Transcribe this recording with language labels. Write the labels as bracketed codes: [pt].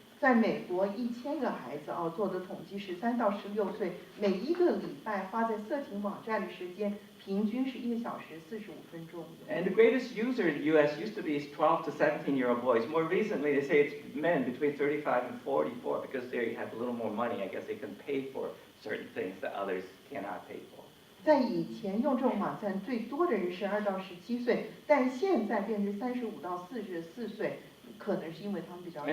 [zh] 在美国，1000个孩子做的统计13到16岁，每一个礼拜花在色情网站的时间平均是1个小时45分钟。 [en] And the greatest user in the U.S. used to be 12 to 17-year-old boys. More recently, they say it's men between 35 and 44 because they have a little more money. I guess they can pay for certain things that others cannot pay for. [zh] 在以前用这种网站最多的人是2到17岁，但现在变成35到44岁，可能是因为他们比较有